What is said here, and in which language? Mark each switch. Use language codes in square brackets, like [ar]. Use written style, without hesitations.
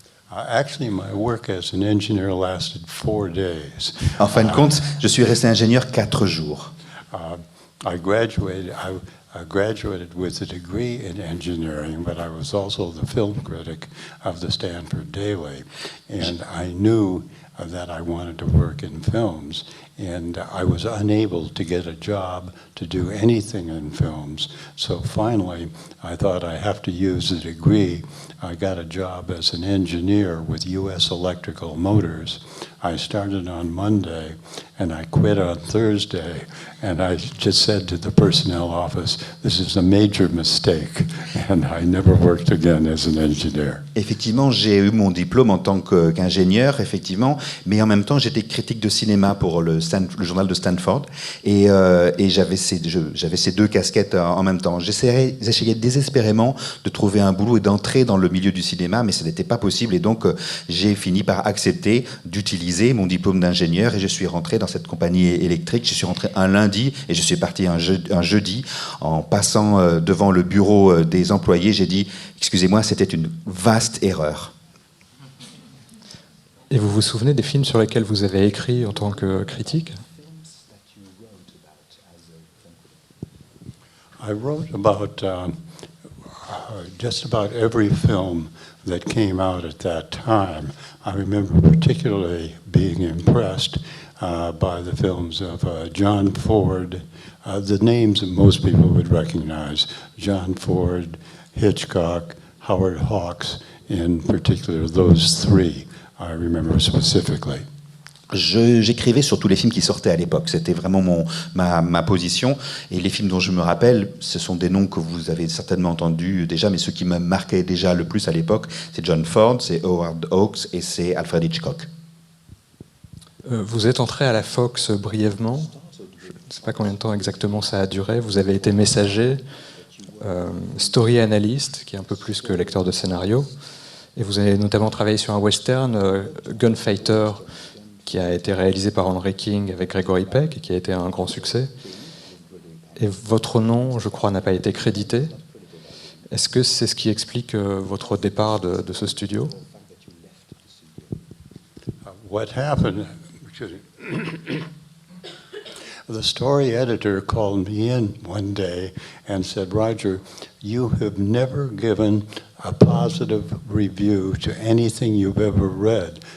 [en] Actually, my work as an engineer lasted 4 days. [fr] En fin de compte, je suis resté ingénieur 4 jours. [en] I graduated with a degree in engineering, but I was also the film critic of the Stanford Daily, and I knew that I wanted to work in films, and I was unable to get a job to do anything in films. So finally, I thought I have to use the degree. I got a job as an engineer with U.S. Electrical Motors. I started on Monday, and I quit on Thursday, and I just said to the personnel office, this is a major mistake, and I never worked again as an engineer. [fr] Effectivement, j'ai eu mon diplôme en tant qu'ingénieur, effectivement, mais en même temps, j'étais critique de cinéma pour le journal de Stanford, et j'avais ces 2 casquettes en même temps. J'essayais désespérément de trouver un boulot et d'entrer dans le milieu du cinéma, mais ce n'était pas possible, et donc j'ai fini par accepter d'utiliser mon diplôme d'ingénieur, et je suis rentré dans cette compagnie électrique. Je suis rentré un lundi, et je suis parti un jeudi. En passant devant le bureau des employés, j'ai dit « Excusez-moi, c'était une vaste erreur ». Et vous vous souvenez des films sur lesquels vous avez écrit en tant que critique? [en] I wrote about just about every film that came out at that time. I remember particularly being impressed by the films of John Ford, the names that most people would recognize, John Ford, Hitchcock, Howard Hawks, in particular, those 3 I remember specifically. [fr] J'écrivais sur tous les films qui sortaient à l'époque. C'était vraiment ma position. Et les films dont je me rappelle, ce sont des noms que vous avez certainement entendus déjà, mais ceux qui me marquaient déjà le plus à l'époque, c'est John Ford, c'est Howard Hawks et c'est Alfred Hitchcock. Vous êtes entré à la Fox brièvement. Je ne sais pas combien de temps exactement ça a duré. Vous avez été messager, story analyst, qui est un peu plus que lecteur de scénario. Et vous avez notamment travaillé sur un western, Gunfighter, qui a été réalisé par Henry King avec Gregory Peck et qui a été un grand succès. Et votre nom, je crois, n'a pas été crédité. Est-ce que c'est ce qui explique votre départ de ce studio? [en] What happened, the story editor called me in one day and said, Roger, you have never given a positive review to anything you've ever read.